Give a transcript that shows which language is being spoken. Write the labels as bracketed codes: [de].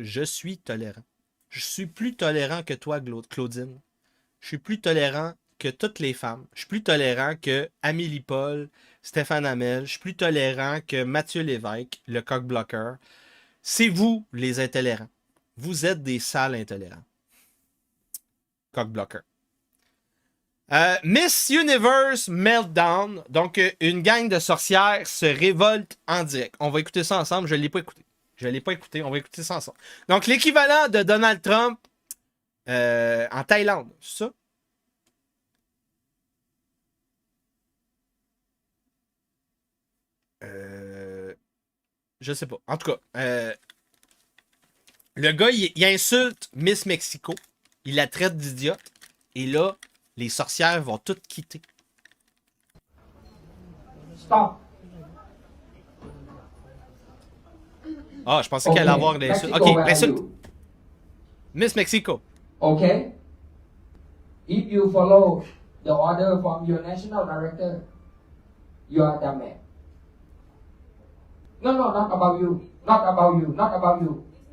[fr] Je suis tolérant. Je suis plus tolérant que toi, Claudine. Je suis plus tolérant que toutes les femmes. Je suis plus tolérant que Amélie Paul, Stéphane Hamel. Je suis plus tolérant que Mathieu Lévesque, le cock-blocker. C'est vous, les intolérants. Vous êtes des sales intolérants. [en] Cock-blocker. Miss Universe Meltdown. [fr] Donc, une gang de sorcières se révolte en direct. On va écouter ça ensemble. Je ne l'ai pas écouté. On va écouter ça ensemble. Donc, l'équivalent de Donald Trump en Thaïlande. C'est ça? Je sais pas. En tout cas, le gars, il insulte Miss Mexico. Il la traite d'idiote. Et là, les sorcières vont toutes quitter. [en] Stop. [fr] Ah, je pensais qu'elle allait avoir des insultes. Ok, l'insulte. Miss Mexico. [en] Okay. If you follow the order from your national director, you are the man. No, not about you. Not about you. Not about you.